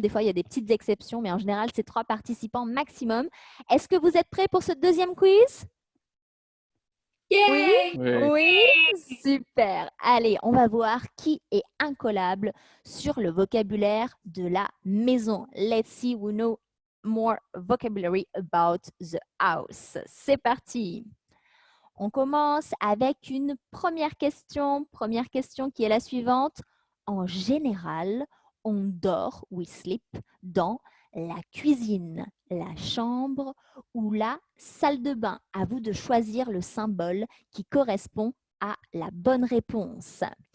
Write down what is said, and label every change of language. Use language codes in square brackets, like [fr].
[fr] Des fois, il y a des petites exceptions, mais en général, c'est 3 participants maximum. Est-ce que vous êtes prêts pour ce deuxième quiz? Oui, Yay! Oui. oui, super. Allez, on va voir qui est incollable sur le vocabulaire de la maison. [en] Let's see who know more vocabulary about the house. [fr] C'est parti. On commence avec une première question. Première question qui est la suivante. En général, on dort, [en] we sleep, [fr] dans la cuisine, la chambre ou la salle de bain. À vous de choisir le symbole qui correspond à la bonne réponse.